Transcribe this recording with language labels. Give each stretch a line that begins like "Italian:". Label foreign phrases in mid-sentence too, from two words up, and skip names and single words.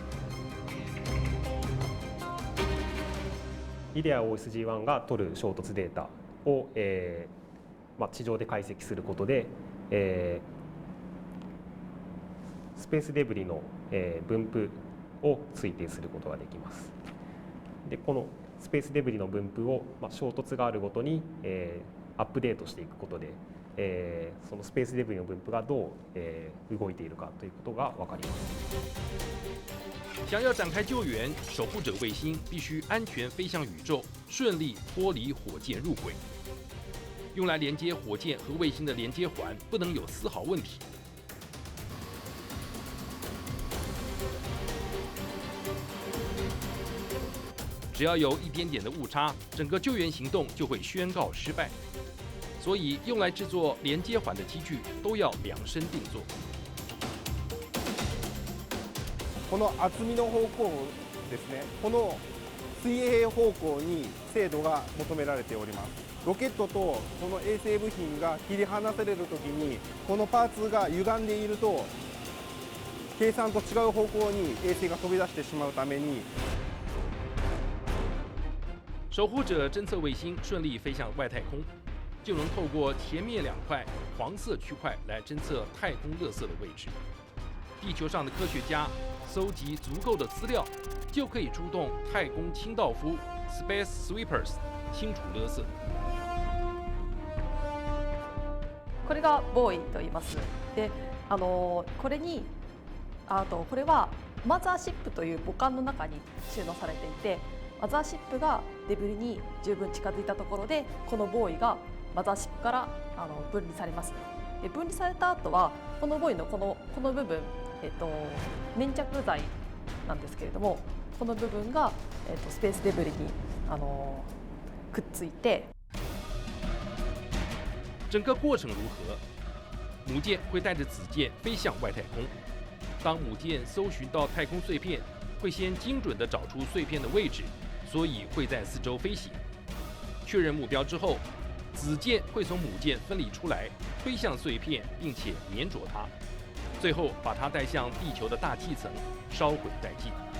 Japanese: IDEA OSG-1 が取る衝突データを、地上で解析することで、スペースデブリの、分布を推定することができます。でこのスペースデブリの分布を、衝突があるごとに、アップデートしていくことで、そのスペースデブリの分布がどう、動いているかということが分かります。
Chinese: 想要展开救援，守护者卫星必须安全飞向宇宙，顺利脱离火箭入轨。用来连接火箭和卫星的连接环不能有丝毫问题。只要有一点点的误差，整个救援行动就会宣告失败。所以，用来制作连接环的机具都要量身定做。
Japanese: この厚みの方向ですね、この水平方向に精度が求められております。ロケットとこの衛星部品が切り離されるときに、このパーツが歪んでいると、計算と違う方向に衛星が飛び出してしまうために。
Chinese: 守护者侦测卫星顺利飞向外太空，就能透过前面2块黄色区块来侦测太空垃圾的位置。地球上的科学家搜集足够的资料，就可以出动太空清道夫
English: （Space Sweepers）
Chinese: 清除垃圾。
Japanese: これがボーイと言います。で、これにこれはマザーシップという母艦の中に収納されていて、マザーシップがデブリに十分近づいたところで、このボーイがマザーシップから分離されます。で、分離された後はこのボーイのこの部分、粘着剤なんですけれども、この部分がスペースデブリにくっついて。
Chinese: 整个过程如何？母舰会带着子舰飞向外太空。当母舰搜寻到太空碎片，会先精准地找出碎片的位置，所以会在四周飞行。确认目标之后，子舰会从母舰分离出来，推向碎片，并且粘着它，最后把它带向地球的大气层，烧毁殆尽。